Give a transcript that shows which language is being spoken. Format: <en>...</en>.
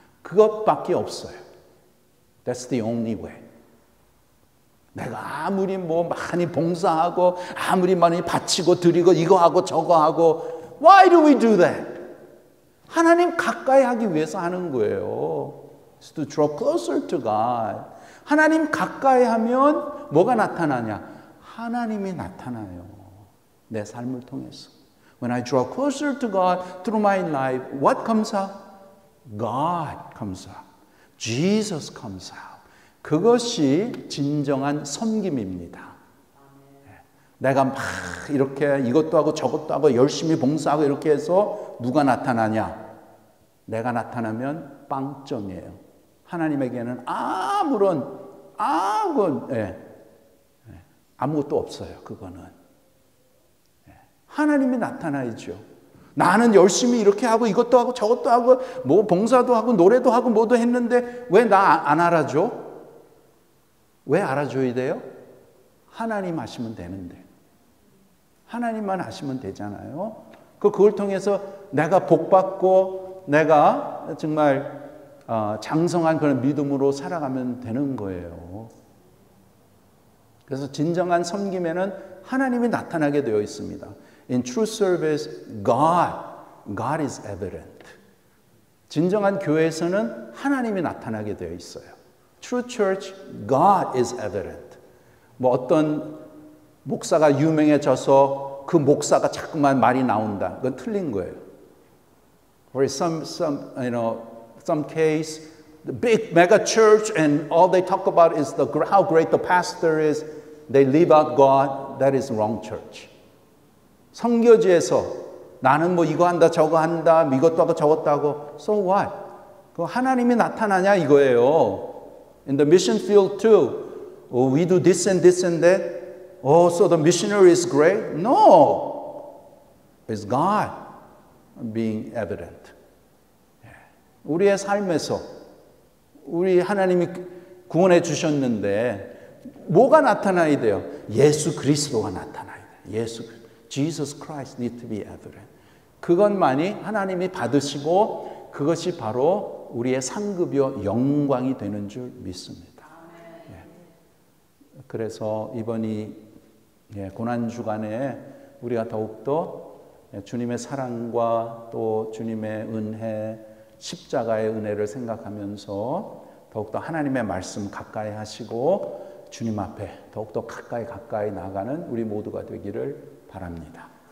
<ko>그것밖에 없어요.</ko> <en>That's the only way.</en> <ko>내가 아무리 많이 봉사하고 아무리 많이 바치고 드리고 이거 하고 저거 하고</ko> <en>Why do we do that?</en> <ko>하나님 가까이 하기 위해서 하는 거예요.</ko> <en>It's to draw closer to God.</en> <ko>하나님 가까이 하면 뭐가 나타나냐? 하나님이 나타나요. 내 삶을 통해서.</ko> <en>When I draw closer to God through my life, what comes out? God comes out. Jesus comes out.</en> <ko>그것이 진정한 섬김입니다. 내가 막 이렇게 이것도 하고 저것도 하고 열심히 봉사하고 이렇게 해서 누가 나타나냐? 내가 나타나면 빵점이에요. 하나님에게는 아무것도 없어요. 그거는. 하나님이 나타나야죠. 나는 열심히 이렇게 하고 이것도 하고 저것도 하고 뭐 봉사도 하고 노래도 하고 뭐도 했는데 왜 나 안 알아줘? 왜 알아줘야 돼요? 하나님 하시면 되는데. 하나님만 하시면 되잖아요. 그걸 통해서 내가 복받고 내가 정말 장성한 그런 믿음으로 살아가면 되는 거예요. 그래서 진정한 섬김에는 하나님이 나타나게 되어 있습니다.</ko> <en>In true service, God is evident.</en> <ko>진정한 교회에서는 하나님이 나타나게 되어 있어요.</ko> <en>True church, God is evident.</en> <ko>뭐 어떤 목사가 유명해져서 그 목사가 자꾸만 말이 나온다. 그건 틀린 거예요.</ko> <en>For some case, the big mega church and all they talk about is how great the pastor is. They leave out God. That is wrong church.</en> <ko>선교지에서 나는 뭐 이거 한다 저거 한다 이것도 하고 저것도 하고</ko> <en>so what?</en> <ko>그 하나님이 나타나냐 이거예요.</ko> <en>In the mission field too, we do this and this and that. So the missionary is great? No, it's God being evident.</en> <ko>우리의 삶에서 우리 하나님이 구원해 주셨는데 뭐가 나타나야 돼요? 예수 그리스도가 나타나야 돼요.</ko> <en>Jesus Christ need to be evident.</en> <ko>그것만이 하나님이 받으시고 그것이 바로 우리의 상급이요 영광이 되는 줄 믿습니다. 그래서 이번 고난 주간에 우리가 더욱더 주님의 사랑과 또 주님의 은혜, 십자가의 은혜를 생각하면서 더욱더 하나님의 말씀 가까이 하시고 주님 앞에 더욱더 가까이 나가는 우리 모두가 되기를 바랍니다.</ko>